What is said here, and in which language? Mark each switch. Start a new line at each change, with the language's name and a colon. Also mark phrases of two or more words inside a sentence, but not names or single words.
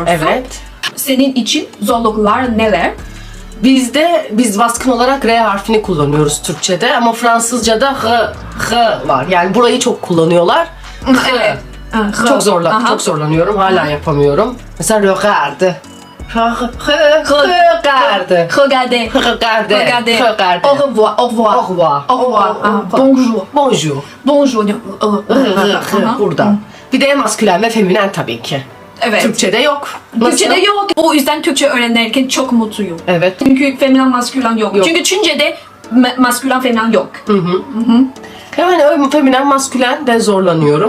Turkish: Evet. Senin için zorluklar neler? Biz baskın olarak R harfini kullanıyoruz Türkçe'de ama Fransızca'da H var. Yani burayı çok kullanıyorlar. Evet. Çok zorlanıyorum. Hala yapamıyorum.
French: Mesela regarde. Regarde. Regardez. Au revoir. Au revoir. Bonjour. Bonjour. Bonjour.
Turkish: Burada. Bir de maskülen ve feminen tabii ki. Evet. Türkçe'de yok. Nasıl? Türkçe'de yok. O yüzden Türkçe öğrenirken çok mutluyum. Evet. Çünkü feminen maskülen yok. Çünkü Çince'de maskülen feminen yok. Yani öyle feminen maskülen de zorlanıyorum.